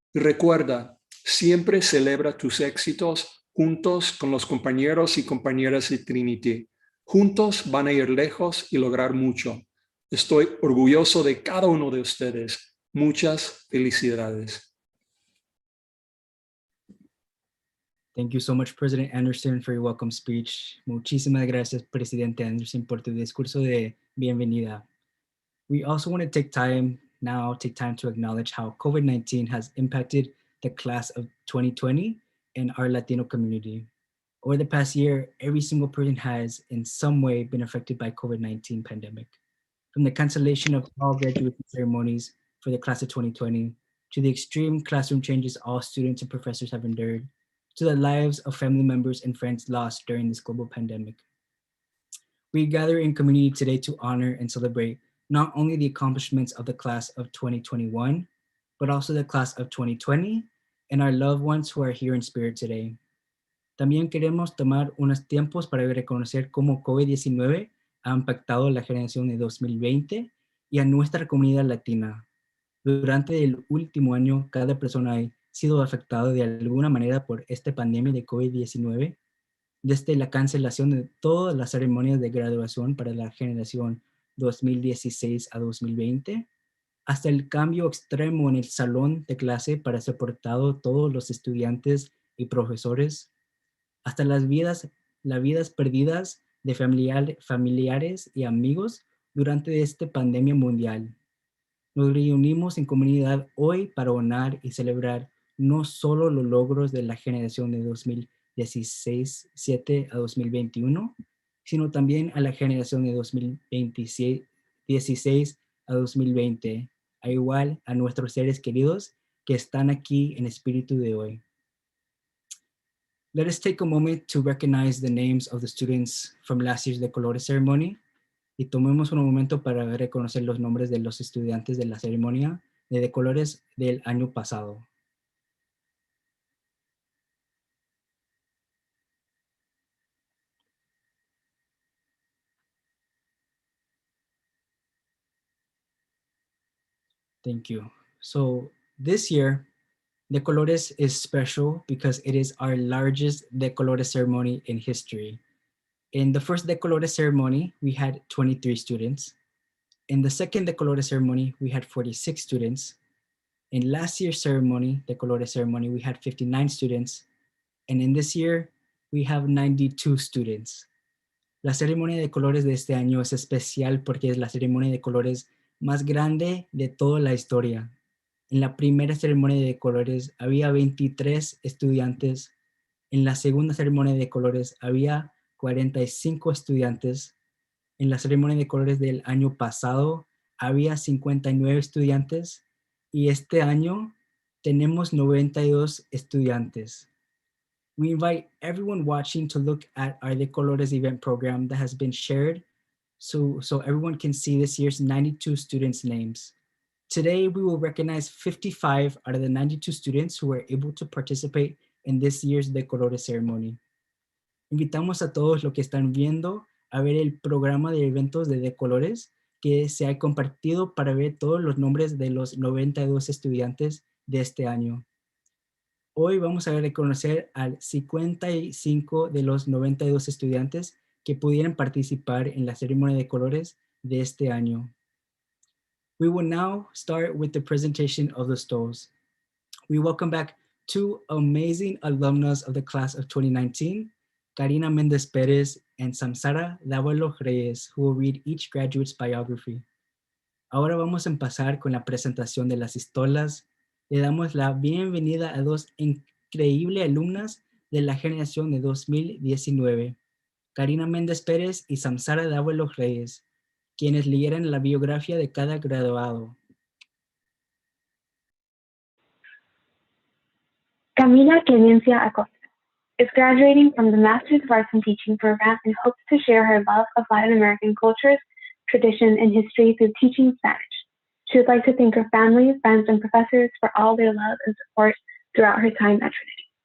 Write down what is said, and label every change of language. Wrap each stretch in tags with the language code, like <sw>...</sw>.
<es>Y recuerda, siempre celebra tus éxitos juntos con los compañeros y compañeras de Trinity. Juntos van a ir lejos y lograr mucho. Estoy orgulloso de cada uno de ustedes. Muchas felicidades.</es> <en>Thank you so much, President Anderson, for your welcome speech.</en> <es>Muchísimas gracias, Presidente Anderson, por tu discurso de bienvenida.</es> <en>We also want to take time to acknowledge how COVID-19 has impacted the class of 2020 and our Latino community. Over the past year, every single person has in some way been affected by COVID-19 pandemic. From the cancellation of all graduation ceremonies for the class of 2020, to the extreme classroom changes all students and professors have endured, to the lives of family members and friends lost during this global pandemic. We gather in community today to honor and celebrate not only the accomplishments of the class of 2021, but also the class of 2020 and our loved ones who are here in spirit today.</en> <es>También queremos tomar unos tiempos para reconocer cómo COVID-19 ha impactado la generación de 2020 y a nuestra comunidad latina. Durante el último año, cada persona ha sido afectada de alguna manera por esta pandemia de COVID-19, desde la cancelación de todas las ceremonias de graduación para la generación 2016 a 2020, hasta el cambio extremo en el salón de clase para soportar todos los estudiantes y profesores, hasta las vidas perdidas de familiares y amigos durante esta pandemia mundial. Nos reunimos en comunidad hoy para honrar y celebrar no solo los logros de la generación de 2016-7 a 2021, sino también a la generación de 2016 a 2020, a igual a nuestros seres queridos que están aquí en espíritu de hoy.</es> <en>Let us take a moment to recognize the names of the students from last year's De Colores ceremony.</en> <es>Y tomemos un momento para reconocer los nombres de los estudiantes de la ceremonia de Colores del año pasado.</es> <en>Thank you. So this year, De Colores is special because it is our largest De Colores ceremony in history. In the first De Colores ceremony, we had 23 students. In the second De Colores ceremony, we had 46 students. In last year's ceremony, De Colores ceremony, we had 59 students. And in this year, we have 92 students.</en> <es>La ceremonia de colores de este año es especial porque es la ceremonia de colores más grande de toda la historia. En la primera ceremonia de colores había 23 estudiantes. En la segunda ceremonia de colores había 45 estudiantes. En la ceremonia de colores del año pasado había 59 estudiantes. Y este año tenemos 92 estudiantes.</es> <en>We invite everyone watching to look at our De Colores event program that has been shared so everyone can see this year's 92 students' names. Today, we will recognize 55 out of the 92 students who were able to participate in this year's De Colores ceremony.</en> <es>Invitamos a todos los que están viendo a ver el programa de eventos de De Colores que se ha compartido para ver todos los nombres de los 92 estudiantes de este año. Hoy vamos a reconocer al 55 de los 92 estudiantes que pudieron participar en la ceremonia de colores de este año.</es> <en>We will now start with the presentation of the stalls. We welcome back two amazing alumnas of the class of 2019, KARINA Méndez Pérez and Samsara Dávalos Reyes, who will read each graduate's biography.</en> <es>Ahora vamos a empezar con la presentación de las estolas. Le damos la bienvenida a dos increíbles alumnas de la generación de 2019, KARINA Méndez Pérez y Samsara Dávalos Reyes, quienes leyeran la biografía de cada graduado.</es> <en>Camila Clemencia Acosta is graduating from the Master's of Arts in Teaching program and hopes to share her love of Latin American cultures, tradition, and history through teaching Spanish. She would like to thank her family, friends, and professors for all their love and support throughout her time at Trinity.</en>